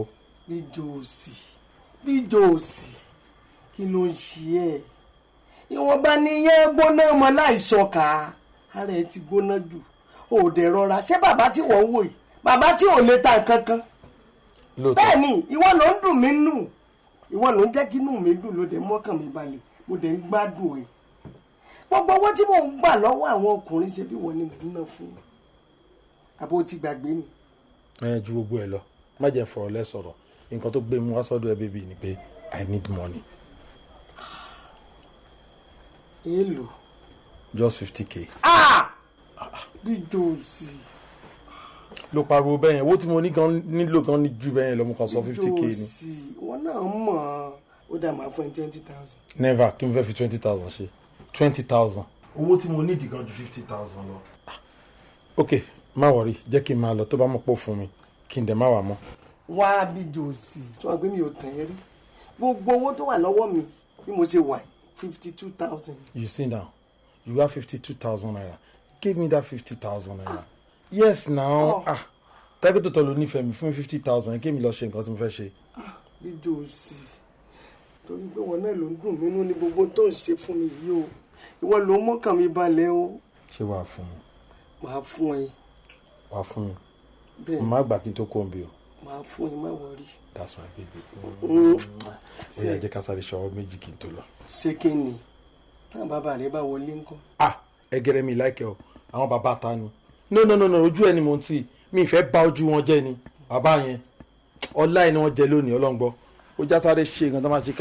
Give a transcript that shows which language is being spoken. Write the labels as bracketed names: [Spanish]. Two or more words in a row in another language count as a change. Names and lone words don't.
[Yoruba] bí jóòsì kí ló ń ṣe ẹ́ ìwọ̀nba nìyẹn gbóná ọmọ láìsọkà ara ẹ ti gbóná jù ò dẹ̀ rọra ṣé bàbá tí wọ́n wò yìí bàbá tí ò lè ta nǹkan kan bẹ́ẹ̀ ni ìwọ ló ń dùn mí nù ìwọ ló ń jẹ́ kí inú mi dùn ló dé mọ́kàn mi balẹ̀ mo dẹ̀ ń gbádùn ẹ̀ gbogbo owó tí mò ń gbà lọ́wọ́ àwọn ọkùnrin ṣe bí wọ́n ní gbóná fún mi àbó ti gbàgbé ni. ẹ ju gbogbo ẹ lọ má jẹ́ fọ̀rọ̀ lẹ sọ̀rọ̀ nǹkan tó gbé mu wá sọ́dọ̀ ẹ bébì ni pé [English] I need money. [Yoruba] èèlò. [English] just 50k. [Yoruba] bí jòsì. ló pariwo bẹ́ẹ̀ yẹn owó tí mo ní gan nílò gan ní ju bẹ́ẹ̀ yẹn lọ mo kàn sọ 50k ni. jòsì wọn náà mọ̀ ó dà máa fún ẹ 20,000. never kí n fẹ́ fi 20,000 ṣe 20,000. owó tí mo nídìí gan ju 50,000 lọ. ok má wọrí jẹ́ kí n máa lọ tó bá mọ̀ pọ̀ fún mi kí n dẹ̀ má wà mọ́. wá bí jòsì tí wọ́n gbé mi ò tẹ̀ rí gbogbo owó tó wà lọ́wọ́ mi bí mo ṣe wà 52,000. [English] you see now you have 52,000 naira give me that 50,000 naira. yes now [Yoruba] tẹ́gbẹ́ tó tọ́ ló nífẹ̀ẹ́ mi fún 50,000 kí mi lọ ṣe nǹkan tí mo fẹ́ ṣe. bí jòsì torí pé wọn náà ló ń dùn mí nú ní gbogbo tó ń ṣe fún mi yìí o ìwọ ló mọ́kàn mi balẹ̀ o. ṣé wàá fún mi. màá fún ẹ. wàá fún mi. bẹ́ẹ̀ má gbà kí n tó kó ń bí o. màá fún ẹ má wọrí. [English] that's my baby. [Yoruba] ó yá jẹ́ ká sáré ṣọwọ́ méjì kí n tó lọ. ṣé kí ni táwọn bàbá rẹ bá wọlé ńkọ́. ẹgẹrẹ mi láìkẹ o àwọn bàbá ta ni. no ojú ẹni mo ń tì mi ìfẹ́ bà ojú wọn jẹ́ ni bàbá yẹn ọlá ẹni wọn jẹ lónìí ọlọ́ngbọ́ ó já sáré ṣe nǹkan tó máa ṣe.